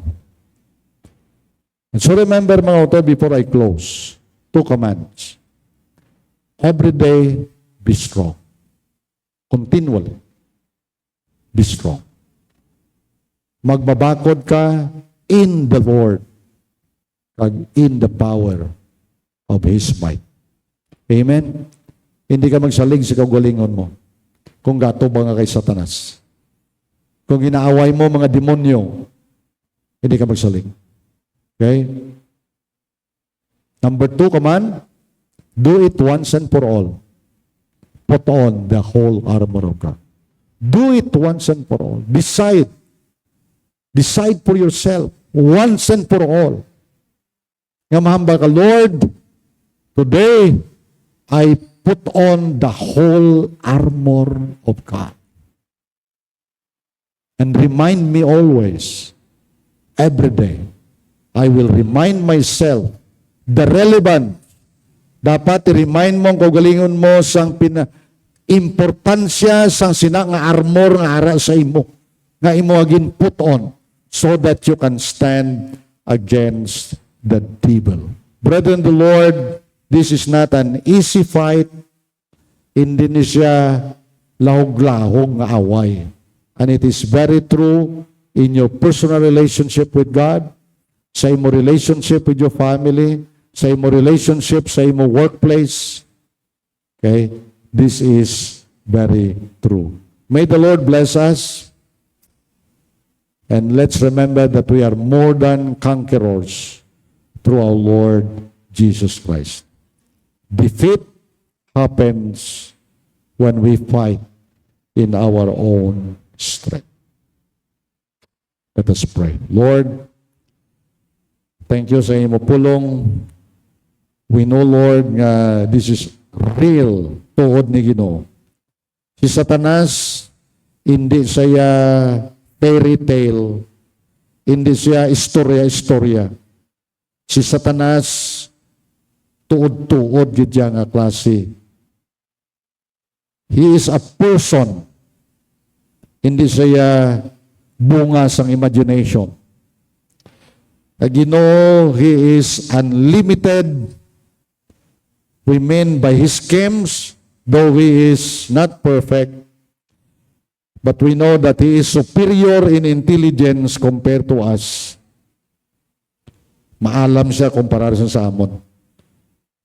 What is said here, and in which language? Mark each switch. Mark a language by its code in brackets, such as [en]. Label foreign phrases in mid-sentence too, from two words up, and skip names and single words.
[en] And so remember [hil] mga auto, [en] before I close, 2 commands. Every day, be strong. Continually, be strong. [hil] Magbabakod ka [en] in the Lord and in the power of His might. Amen? [hil] Hindi ka magsalig sa kagalingon mo kung gato ba nga kay Satanas. Kung inaaway mo mga demonyo, hindi ka magsalig. [en] Okay? Number 2 command, do it once and for all. Put on the whole armor of God. Do it once and for all. Decide. Decide for yourself. Once and for all. [hil] Nga mahamba ka, [en] Lord, today, I put on the whole armor of God. And remind me always, every day, I will remind myself the relevant. [hil] Dapat i-remind mo ang kaugalingon mo sang importansya sang sina nga armor nga ara sa imo. Nga imo agin [en] put on so that you can stand against the devil. Brethren, the Lord, this is not an easy fight. [hil] Hindi ni siya lahog-lahog nga away. [en] And it is very true in your personal relationship with God, [hil] sa imo [en] relationship with your family, [hil] sa imo relationship, sa imo workplace. [en] Okay? This is very true. May the Lord bless us. And let's remember that we are more than conquerors through our Lord Jesus Christ. Defeat happens when we fight in our own strength. Let us pray. Lord, thank you [hil] sa imo pulong. [en] We know, Lord, nga this is real [hil] tuod ni Ginoo. Si Satanas, hindi siya [en] fairy tale, [hil] hindi siya istorya-istorya. Si Satanas, tuod-tuod gid siya nga klase. [en] He is a person. [hil] Hindi siya bunga sang imagination. Ginoo, [en] He is unlimited. We mean by His schemes, though He is not perfect, but we know that He is superior in intelligence compared to us. [hil] Maalam siya kumpara sa amon.